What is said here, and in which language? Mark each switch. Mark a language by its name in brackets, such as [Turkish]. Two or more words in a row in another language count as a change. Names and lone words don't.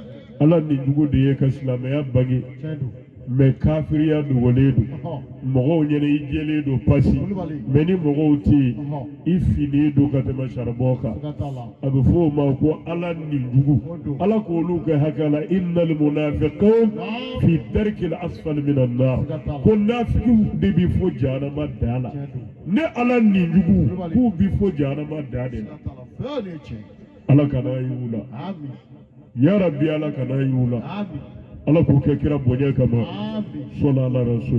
[Bambara] ala nin jugu de ye ka silamɛya bange tiɲɛ don mɛ kafiriya dogolen don ɔhɔ mɔgɔw ɲɛna i jɛlen don pasi Kulubali mɛ ni mɔgɔw tɛ yen ɔhɔ i finen don ka tɛmɛ saribɔn kan siga t'a la a bɛ fɔ o ma ko ala nin jugu ala k'olu kɛ hakɛ la [Arabic] innal munafiqun fi darkil asfali minan nar [Bambara] ko nafigiw de bi fo jahanama da la tiɲɛ don ne ala nin jugu k'u bi fo jahanama da de la siga t'a la fewu nin ye tiɲɛ ala kana y'u la amin [Arabic] ya rabbi [Bambara] ala kana y'u la amin ala k'o kɛ kira bonya kama amin [Arabic] sɔnna ala rasuli